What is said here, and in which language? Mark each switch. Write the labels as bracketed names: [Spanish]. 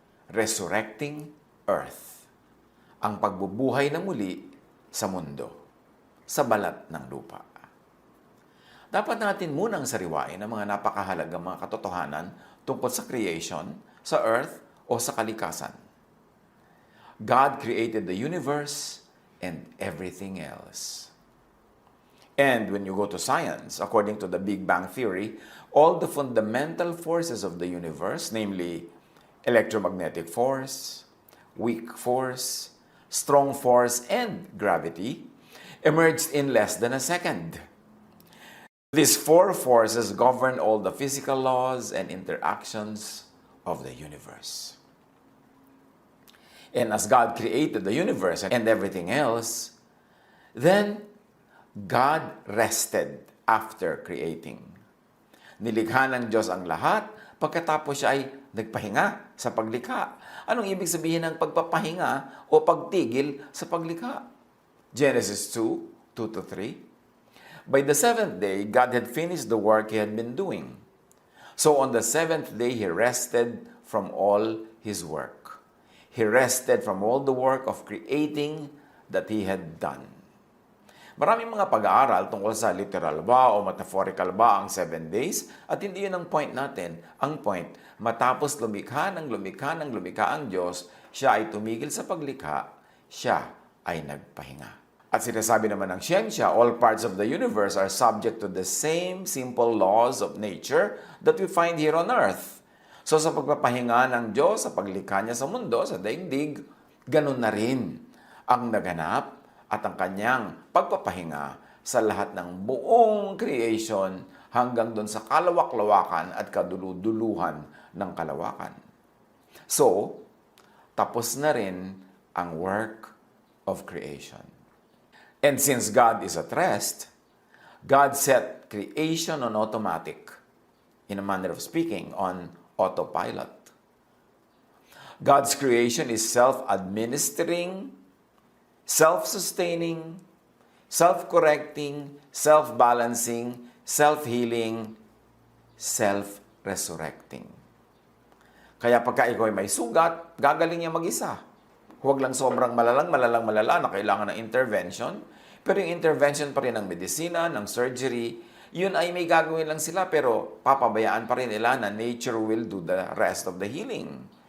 [Filipino] Resurrecting Earth, ang pagbubuhay ng muli sa mundo, sa balat ng lupa. Dapat natin munang sariwain ang mga napakahalagang mga katotohanan tungkol sa creation, sa earth, o sa kalikasan. [English] God created the universe and everything else. And when you go to science, according to the Big Bang Theory, all the fundamental forces of the universe, namely electromagnetic force, weak force, strong force, and gravity, emerged in less than a second. These four forces govern all the physical laws and interactions of the universe. And as God created the universe and everything else, then God rested after creating. [Filipino] Nilikha ng Diyos ang lahat, pagkatapos siya ay nagpahinga sa paglikha. Anong ibig sabihin ng pagpapahinga o pagtigil sa paglikha? [English] Genesis 2, 2-3. By the seventh day, God had finished the work He had been doing. So on the seventh day, He rested from all His work. He rested from all the work of creating that He had done. [Filipino] Maraming mga pag-aaral tungkol sa literal ba o metaphorical ba ang 7 days at hindi yun ang point natin. Ang point, matapos lumikha ang Diyos, siya ay tumigil sa paglikha, siya ay nagpahinga. At sinasabi naman ng siyensya, [English] all parts of the universe are subject to the same simple laws of nature that we find here on earth. [Filipino] So sa pagpapahinga ng Diyos, sa paglikha niya sa mundo, sa daigdig, ganun na rin ang naganap at ang kanyang pagpapahinga sa lahat ng buong creation hanggang doon sa kalawak-lawakan at kaduluduluhan ng kalawakan. So, tapos na rin ang work of creation. [English] And since God is at rest, God set creation on automatic, in a manner of speaking, on autopilot. God's creation is self-administering, self-sustaining, self-correcting, self-balancing, self-healing, self-resurrecting. [Filipino] Kaya pagka ikaw ay may sugat, gagaling niya mag-isa. Huwag lang sobrang malala na kailangan ng intervention. Pero yung intervention pa rin ng medisina, ng surgery, yun ay may gagawin lang sila pero papabayaan pa rin nila na [English] nature will do the rest of the healing.